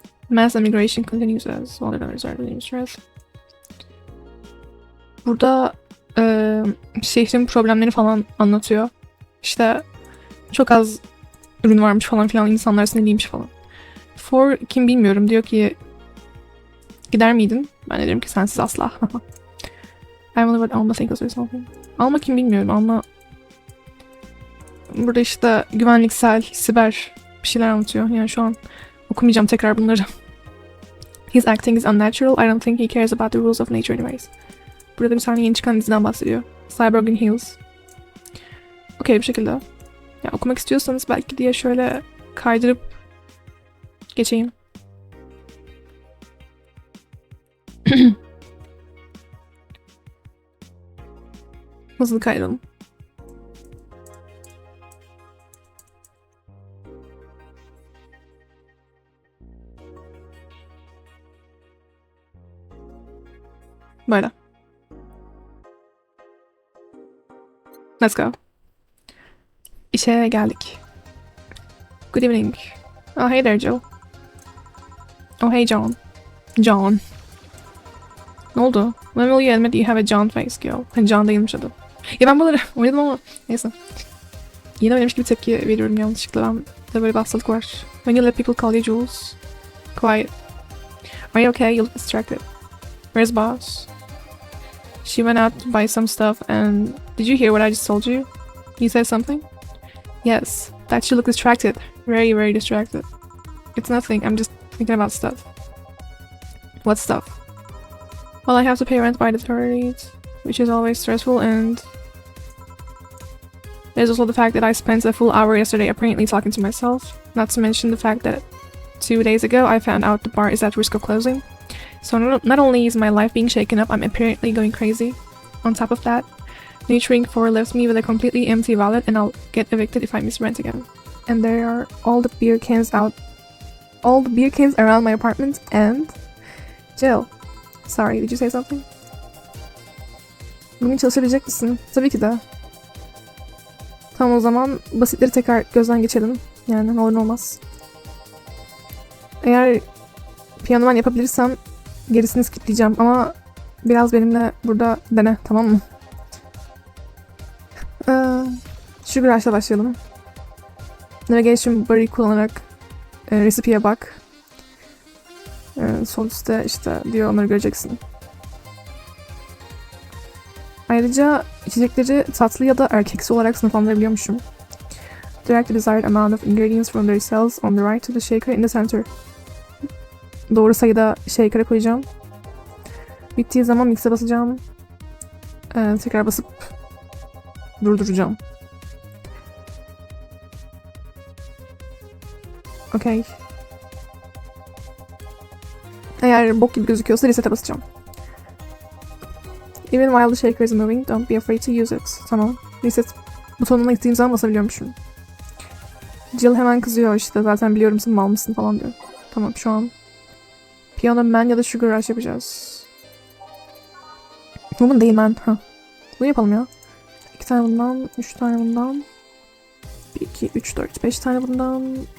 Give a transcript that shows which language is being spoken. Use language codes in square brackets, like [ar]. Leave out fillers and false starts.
[en] Mass immigration continues as well as stress. [tr] Burada şehrin problemleri falan anlatıyor. İşte çok az ürün varmış falan filan, insanlar sinirliymiş falan. For kim bilmiyorum, diyor ki gider miydin? Ben de diyorum ki sensiz asla. [en] I wonder what Alma thinks of something. [tr] Alma kim bilmiyorum, Alma burada işte güvenliksel, siber bir şeyler anlatıyor. Yani şu an okumayacağım tekrar bunları. [en] His acting is unnatural. I don't think he cares about the rules of nature anyways. [tr] Burada bir tane yeni çıkan diziden bahsediyor. Cybergun Hills. Okey, bir şekilde. Ya okumak istiyorsanız belki diye şöyle kaydırıp geçeyim. Hızlı kaydalım. Böyle. [en] Let's go. [tr] İşe geldik. [en] Good evening. Oh, hey there, Joe. Oh, hey, John. John. [tr] Ne oldu? [en] When will you admit you have a John face, girl? [tr] John değilmiş adı. Ya ben bunları oynadım ama neyse. Yine oynamış gibi tepki veriyorum yanlışlıkla. Ben de böyle bir hastalık var. [en] When you let people call you Jules. Quiet. Are you okay? You look distracted. Where's boss? She went out to buy some stuff and... Did you hear what I just told you? You said something? Yes. That you look distracted. Very, very distracted. It's nothing. I'm just thinking about stuff. What stuff? Well, I have to pay rent by the 30th, which is always stressful, and there's also the fact that I spent a full hour yesterday apparently talking to myself, not to mention the fact that 2 days ago I found out the bar is at risk of closing. So not only is my life being shaken up, I'm apparently going crazy. On top of that, Nurturing 4 left me with a completely empty wallet and I'll get evicted if I miss rent again. And there are all the beer cans around my apartment and... Jill. Sorry, did you say something? [tr] Bugün çalışabilecek misin? Tabii ki de. Tamam, o zaman basitleri tekrar gözden geçelim. Yani ne olur ne olmaz. Eğer piyano ben yapabilirsem gerisini skipleyeceğim ama biraz benimle burada dene, tamam mı? Şu güreşle başlayalım. Navigation bar'ı kullanarak recipe'ye bak. Sol üstte işte diyor, onları göreceksin. Ayrıca içecekleri tatlı ya da erkeksi olarak sınıflandırabiliyormuşum. [en] Direct the desired amount of ingredients from their cells on the right to the shaker in the center. [tr] Doğru sayıda shaker'a koyacağım. Bittiği zaman mix'e basacağım. Tekrar basıp durduracağım. [en] Okay. [tr] Eğer bok gibi gözüküyorsa reset'e basacağım. [en] Even while the shaker is moving, don't be afraid to use it. [tr] Tamam. Reset butonuna gittiğim zaman basabiliyormuşum. Jill hemen kızıyor işte. Zaten biliyorum sen mal mısın falan diyor. Tamam şu an. Piano Man ya da Sugar Rush yapacağız. Woman değil man. Ha. Bunu yapalım ya. 2 tane bundan, 3 tane bundan. 1, 2, 3, 4, 5 tane bundan.